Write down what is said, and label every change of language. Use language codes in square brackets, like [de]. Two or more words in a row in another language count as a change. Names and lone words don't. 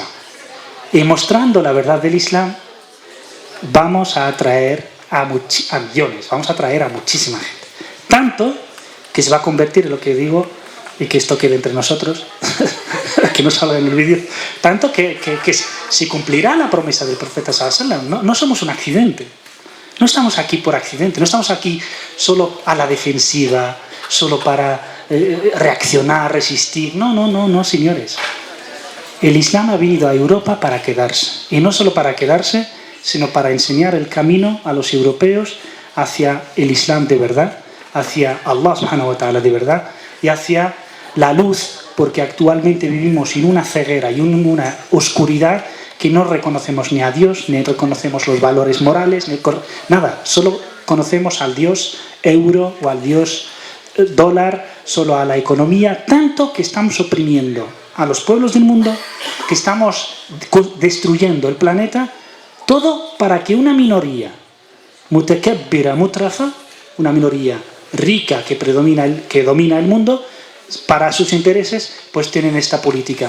[es] Y mostrando la verdad del Islam vamos a atraer a millones, vamos a atraer a muchísima gente. Tanto que se va a convertir en lo que digo, y que esto quede entre nosotros, que no salga en el vídeo, tanto que se cumplirá la promesa del profeta [ar] صلى الله عليه وسلم. [es] No somos un accidente, no estamos aquí por accidente, no estamos aquí solo a la defensiva, solo para reaccionar, resistir. No, señores. El Islam ha venido a Europa para quedarse, y no solo para quedarse, sino para enseñar el camino a los europeos hacia el Islam de verdad, hacia [ar] الله سبحانه وتعالى [es] de verdad, y hacia la luz, porque actualmente vivimos en una ceguera y en una oscuridad que no reconocemos ni a Dios, ni reconocemos los valores morales, nada, solo conocemos al Dios euro o al Dios dólar, solo a la economía, tanto que estamos oprimiendo a los pueblos del mundo, que estamos destruyendo el planeta, todo para que una minoría [ar] متكبرة مترفة, [es] una minoría rica que domina el mundo, para sus intereses, pues tienen esta política.